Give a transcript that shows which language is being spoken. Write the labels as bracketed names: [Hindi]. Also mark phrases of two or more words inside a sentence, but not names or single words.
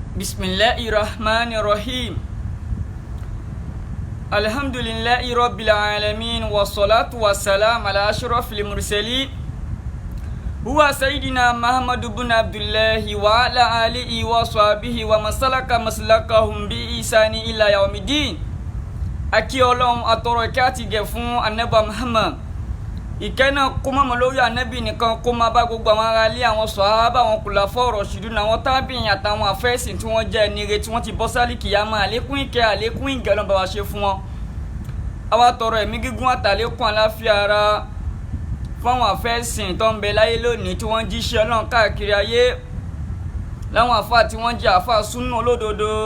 [Arabic] بسم الله الرحمن الرحيم. الحمد لله رب العالمين والصلاة والسلام على أشرف المرسلين هو سيدنا محمد بن عبد الله وعلى آله وصحبه ومن سلك مسلكهم بإحسان إلى يوم الدين. [Yoruba] Aki Ọlọ́run atọrọ ìkẹ́ àti ìgẹ̀ fún Ànábì Muhammad. Ìkẹ́ náà kó má mọ́ lórí Ànábì nìkan, kó má bá gbogbo àwọn ará ilé, àwọn sàhábà, àwọn [Arabic] خلفاء راشدون, [Yoruba] àwọn tábìín àtàwọn àfẹ́sìn tí wọ́n jẹ́ ẹni ire tí wọ́n ti bọ́ sálì kìyàmá. Àlékún ìkẹ́ àlékún ìgẹ̀ Ọlọ́run bá wa ṣe fún wọn. Àwa tọrọ ẹ̀mí gígùn àtàlékún àláfíà ara fún àwọn àfẹ́sìn tó ń bẹ láyé lónìí tí wọ́n jíṣẹ́ Ọlọ́run káàkiri ayé, láwọn àfáà tí wọ́n jẹ́ àfáà súnnà olódodo.